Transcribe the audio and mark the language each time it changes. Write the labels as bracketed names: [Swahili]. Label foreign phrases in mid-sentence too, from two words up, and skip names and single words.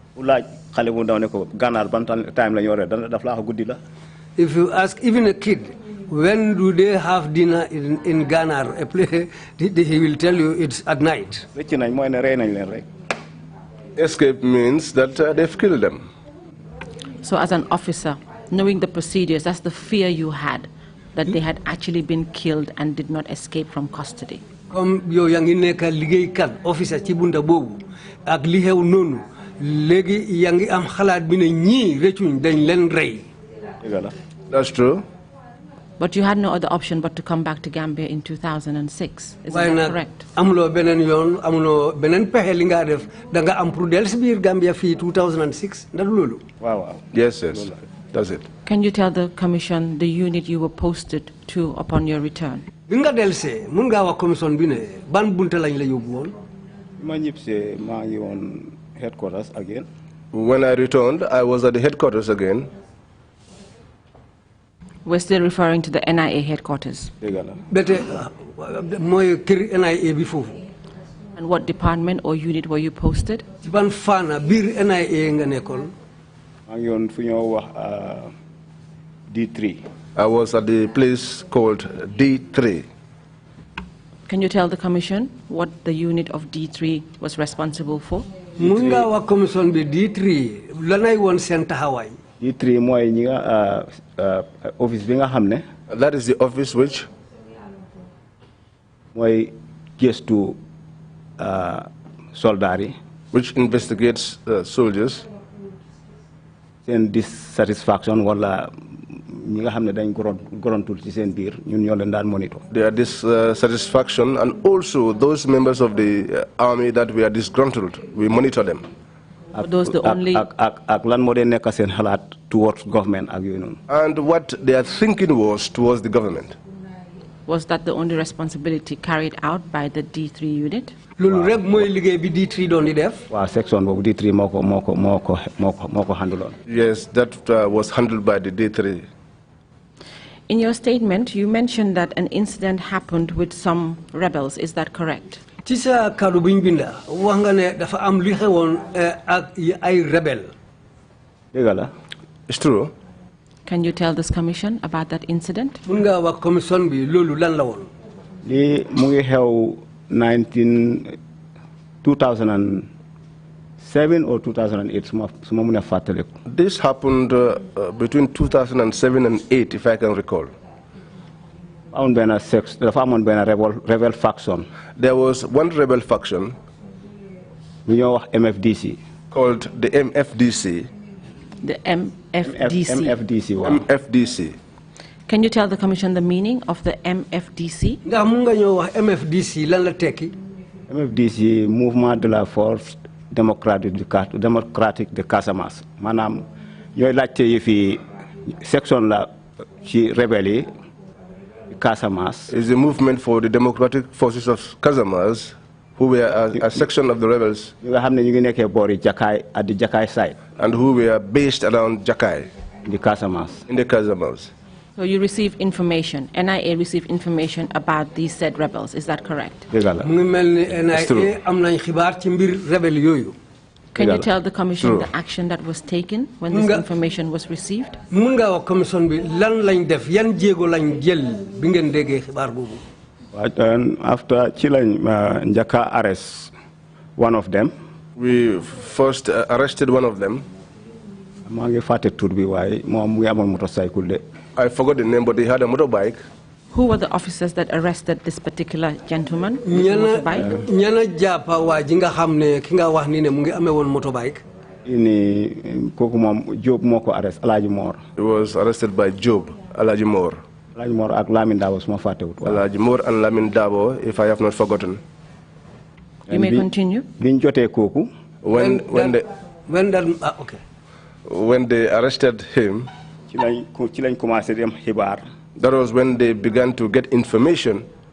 [English] If you ask even a kid, when do they have dinner in Ghana, he will tell you it's at night. Escape means that they've killed them. So as an officer, knowing the procedures, that's the fear you had, that they had actually been killed and did not escape from custody. [Wolof] Yow yangi nekk liggéeykat officer ci bunda boobu ak li xew noonu léegi yangi am xalaat bi ne ñii rëccuñ dañ leen rey. [English] That's true. But you had no other option but to come back to Gambia in 2006. Is that correct? [Wolof] Amuloo beneen yoon amuloo beneen pexe li nga def da nga am pour del si biir Gambia fii 2006 ndax loolu. [English] Wow. Yes. That's it. Can you tell the commission the unit you were posted to upon your return? [Wolof] Bi nga delsee mun ngaa wax commission bi ne ban bunte lañ la yóbbu woon. Ma ñibbisee maa ngi woon [English] headquarters again. When I returned, I was at the headquarters again. We're still referring to the NIA headquarters. [Wolof] Bete mooy kër NIA bi foofu. [English] And what department or unit were you posted? [Wolof] Ci ban faana biir NIA nga nekkoon. maa ngi woon fu ñoo wax D3. [English] I was at the place called D3. Can you tell the commission what the unit of D3 was responsible for? [Wolof] Mun nga wax commission bi D3 lanay woon seen taxawaay. D3 mooy ñi nga office bi nga xam ne. [English] That is the office which [Wolof] mooy gëstu soldaar yi. [English] Which investigates soldiers. [Wolof] Seen dissatisfaction wala ñi nga xam ne dañ gorontul ci seen biir ñun ñoo leen daan monitor. [English] Their dissatisfaction and also those members of the army that were disgruntled, we monitor them. Those the only [Wolof] ak lan moo dee nekk seen xalaat [English] towards government [Wolof] ak yooyu noonu. [English] And what their thinking was towards the government. Was that the only responsibility carried out by the D3 unit? [Wolof] Loolu rek mooy liggéey bi D3 doon di def. Waaw section boobu D3 moo ko [English] handle on. Yes, that was handled by the D3. In your statement, you mentioned that an incident happened with some rebels. Is that correct? [Wolof] Ci sa kàddu bu ñu binda wax nga ne dafa am li xewoon ak ay rebel. Dëgg la. [English] It's true. Can you tell this commission about that incident? [Wolof] Mun nga wax commission bi loolu lan la woon. Lii mu ngi xew 2007 or 2008 suma mun a fàttaliku. [English] This happened between 2007 and 8, if I can recall. [Wolof] Dafa amoon benn rebel faction. [English] There was one rebel faction [Wolof] bu ñoo wax MFDC. [English] Called the MFDC. The MFDC. Wow. MFDC. Can you tell the commission the meaning of the MFDC? [Wolof] Ndax mun nga ñoo wax MFDC lan la tekki. MFDC [French] Mouvement de la Force Démocratique de Casamance [Wolof] maanaam ñooy laajte yi fi section la ci rebelle yi Casamance. [English] Is a movement for the democratic forces of Casamance, who were a section of the rebels. You have [Wolof] ñu ngi nekkee boori [English] Jakai at the Jakai site. And who were based around Jakai. In the Casamance. In the Casamance. So you received information, NIA received information about these said rebels, is that correct? [Wolof] Mu ngi mel ni NIA am nañ xibaar ci mbir rebel yooyu. [English] Can you tell the commission the action that was taken when this information was received? [Wolof] Mun nga wax commission bi lan lañ def yan jéego lañ jël bi ngeen déggee xibaar boobu. [English] After [Wolof] ci lañ njëkk a [English] arrest one of them. We first arrested one of them. I forgot the name, but he had a motorbike. Who were the officers that arrested this particular gentleman with the motorbike? [Wolof] Nyana japa wa jinga hamne kinga wax ni ne mu ngi amé won motorbike. Job moko arrest Alaji Mor. [English] He was arrested by Job, Alaji Mor. [Wolof] Alaji Mor ak Lamin Dabo suma fatewut. [English] Alaji Mor and Lamin Dabo, if I have not forgotten. You may continue. When they arrested him, that was when they began to get information.